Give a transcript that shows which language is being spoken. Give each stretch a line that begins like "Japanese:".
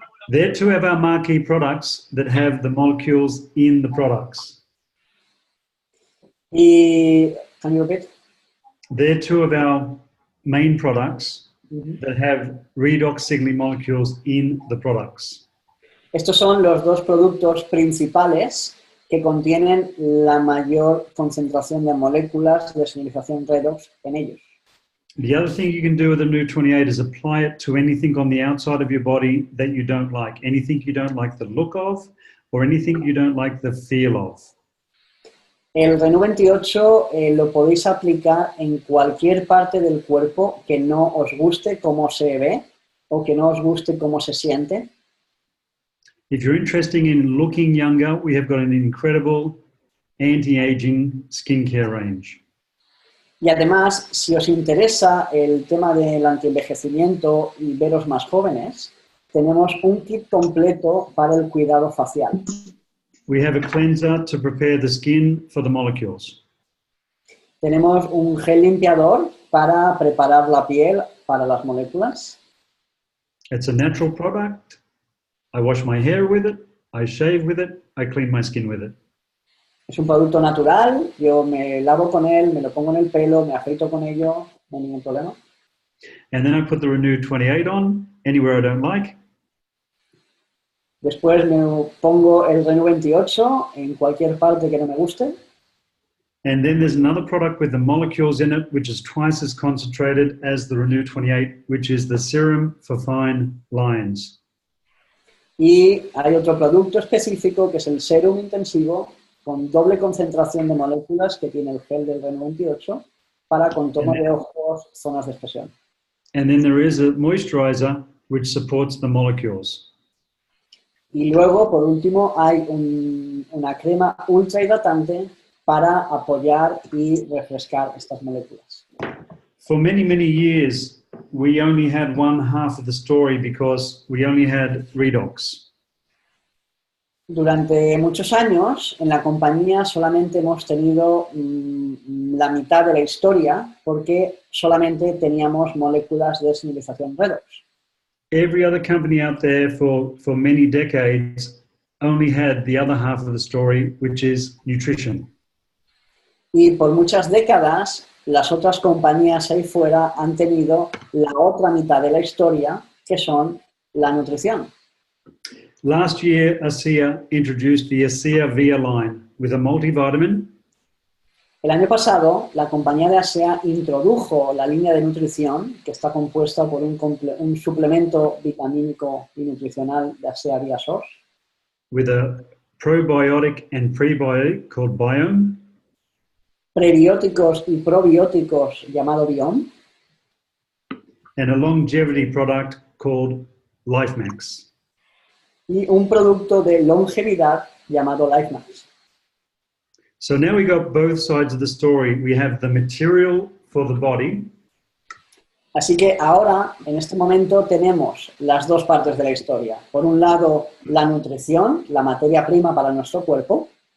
English: They're 2 of our marquee products that have the molecules in the products. Y, can you repeat? They're 2 of our main products that have redox signaling molecules in the products.
Spanish: Estos son los 2 productos principales que contienen la mayor concentración de moléculas de señalización Redox en ellos.
English: The other thing you can do with the New 28 is apply it to anything on the outside of your body that you don't like. Anything you don't like the look of, or anything you don't like the feel of.
Spanish: El Renew 28 lo podéis aplicar en cualquier parte del cuerpo que no os guste cómo se ve o que no os guste cómo se siente.
English: If you're interested in looking younger, we have got an incredible anti-aging skincare range.
Spanish: Y además, si os interesa el tema del antienvejecimiento y veros más jóvenes, tenemos un kit completo para el cuidado facial.
English: We have a cleanser to prepare the skin for the molecules.
Spanish: Tenemos un gel limpiador para preparar la piel para las moléculas.
English: It's a natural product. I wash my hair with it. I shave with it. I clean my skin with it.
Spanish: Es un producto natural, yo me lavo con él, me lo pongo en el pelo, me afeito con ello, no hay ningún problema.
English: And then I put the Renew 28 on anywhere I don't like.
Spanish: Después me pongo el Renew 28 en cualquier parte que no me guste.
English: And then there's another product with the molecules in it, which is twice as concentrated as the Renew 28, which is the serum for fine lines.
Spanish: Y hay otro producto específico que es el serum intensivo con doble concentración de moléculas que tiene el gel del Renew 28 para contorno de ojos, zonas de expresión.
English: And then there is a moisturizer which supports the molecules.
Spanish: Y luego, por último, hay una crema ultra hidratante para apoyar y refrescar estas moléculas.
English: For many, many years, we only had one half of the story because we only had Redox.
Spanish: Durante muchos años, en la compañía solamente hemos tenido la mitad de la historia porque solamente teníamos moléculas de señalización Redox.
English: Every other company out there for many decades only had the other half of the story, which is nutrition.
Spanish: Y por muchas décadas, las otras compañías ahí fuera han tenido la otra mitad de la historia, que son la nutrición.
English: Last year, ASEA introduced the ASEA Via line with a multivitamin.
Spanish: El año pasado, la compañía de ASEA introdujo la línea de nutrición, que está compuesta por un suplemento vitamínico y nutricional de ASEA Via Source.
English: With a probiotic and prebiotic called Biome.
Spanish: Prebióticos y probióticos llamado Biome.
English: And a longevity product called LifeMax.
Spanish: Y un producto de longevidad llamado LifeMax.
English: So now we got both sides of the story. We have the material for the body.
Spanish: Así que ahora, en este momento, tenemos las dos partes de la historia. Por un lado, la nutrición, la materia prima para nuestro cuerpo.